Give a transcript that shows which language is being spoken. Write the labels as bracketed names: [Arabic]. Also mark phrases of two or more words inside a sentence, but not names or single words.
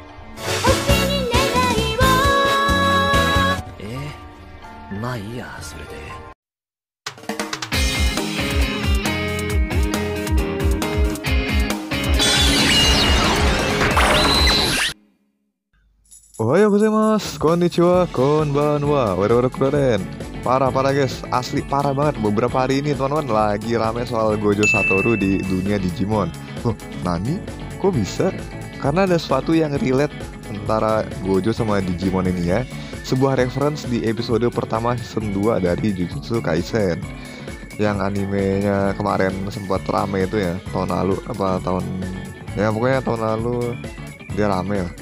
[Japanese] まあいいや、それで。おはようございます、こんにちは、こんばんは, [Indonesian] wara-wara keren. Parah guys, asli parah banget. Beberapa hari ini teman-teman lagi rame soal Gojo Satoru di dunia Digimon. Loh, Nani? Kok bisa? Karena ada sesuatu yang relate antara Gojo sama Digimon ini ya. Sebuah reference di episode pertama season 2 dari Jujutsu Kaisen, yang animenya kemarin sempat rame itu ya, tahun lalu pokoknya tahun lalu dia rame lah.